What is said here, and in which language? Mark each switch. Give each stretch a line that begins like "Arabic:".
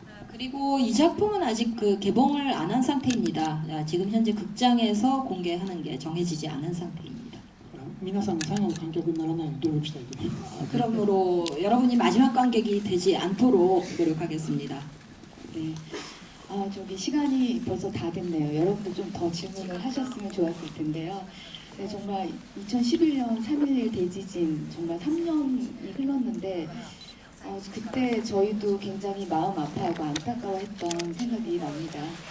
Korean: 그리고 이 작품은 아직 그 개봉을 안 한 상태입니다. 지금 현재 극장에서 공개하는 게 정해지지 않은 상태입니다.
Japanese: 皆さんが最後の観客にならないように努力したいと思います。
Korean: 그러므로 여러분이 마지막 관객이 되지 않도록 노력하겠습니다. 네. 저기 시간이 벌써 다 됐네요. 여러분도 좀 더 질문을 하셨으면 좋았을 텐데요. 네, 정말 2011년 3.11 대지진 정말 3년이 흘렀는데 그때 저희도 굉장히 마음 아파하고 안타까워했던 생각이 납니다.